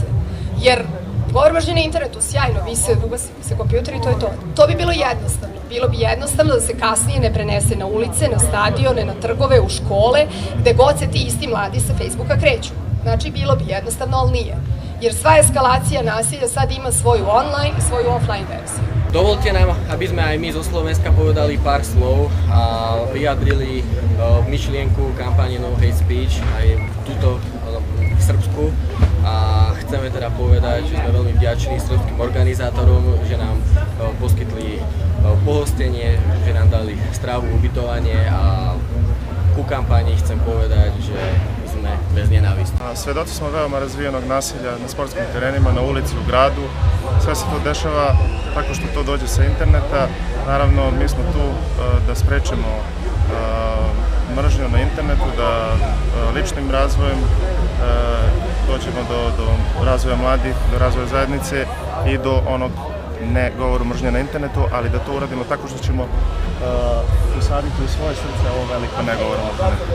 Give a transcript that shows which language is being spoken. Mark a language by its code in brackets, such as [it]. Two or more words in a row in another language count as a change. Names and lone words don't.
[sr] Jer govor mržnje na internetu, sjajno, vi se ugasite se kompjuter i to je to. To bi bilo jednostavno. Bilo bi jednostavno da se kasnije ne prenese na ulice, na stadione, na trgove, u škole, gde god se ti isti mladi sa Facebooka kreću. Znači, bilo bi jednostavno, ali nije. Jer sva eskalacija nasilja sad ima svoju online i svoju offline verziju. [sk] Dovolte nám, aby sme aj my zo Slovenska povedali pár slov a vyjadrili myšlienku kampane [en] No Hate Speech [sk] aj túto v Srbsku. A chceme teda povedať, že sme veľmi vďační srbským organizátorom, že nám poskytli pohostenie, že nám dali stravu, ubytovanie a ku kampani chcem povedať, že sme bez nenávisti. [sr] Svedoci smo veoma razvijenog nasilja na sportskim terenima, na ulici, u gradu. Sve se to dešava tako što to dođe sa interneta. Naravno, mi smo tu da sprečemo mržnju na internetu, da ličnim razvojem dođemo do razvoja mladih, do razvoja zajednice i do onog ne govoru mržnje na internetu, ali da to uradimo tako što ćemo usaditi u svoje srce ovo veliko ne govor mržnje.